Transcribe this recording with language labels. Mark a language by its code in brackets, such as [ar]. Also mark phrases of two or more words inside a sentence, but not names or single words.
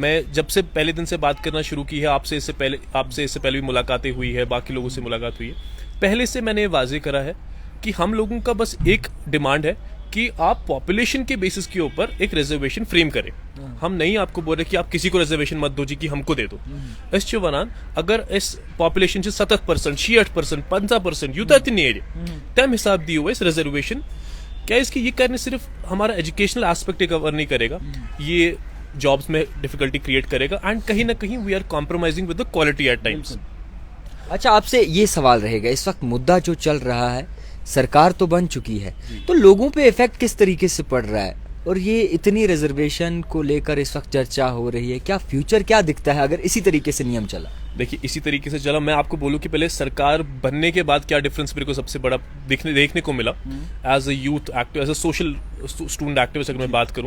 [hi] मैं जब से पहले दिन से बात करना शुरू की है, आपसे इससे पहले भी मुलाकातें हुई है, बाकी लोगों से मुलाकात हुई है, पहले से मैंने वाजे करा है कि हम लोगों का बस एक डिमांड है कि आप पॉपुलेशन के बेसिस के ऊपर एक रिजर्वेशन फ्रेम करें। हम नहीं आपको बोल रहे कि आप किसी को रिजर्वेशन मत दो जी कि हमको दे दो। इस चुनान अगर इस पॉपुलेशन से 70%, 68%, 50% यूता तम हिसाब दिए हुए इस रिजर्वेशन क्या इसकी ये करने सिर्फ हमारा [en] educational aspect [hi] कवर नहीं करेगा, ये जॉब्स में [en] difficulty create [hi] करेगा एंड कहीं ना कहीं [en] we are compromising with the quality at times. [hi] अच्छा, आपसे ये सवाल रहेगा, इस वक्त मुद्दा जो चल रहा है, सरकार तो बन चुकी है, तो लोगों पे इफेक्ट किस तरीके से पड़ रहा है और ये इतनी रिजर्वेशन को लेकर इस वक्त चर्चा हो रही है, क्या फ्यूचर क्या दिखता है अगर इसी तरीके से नियम चला? देखिए, इसी तरीके से चला, मैं आपको बोलूं कि पहले सरकार बनने के बाद क्या डिफरेंस मेरे को सबसे बड़ा देखने को मिला [en] as a youth active, as a social student activist [hi] अगर मैं बात करूं।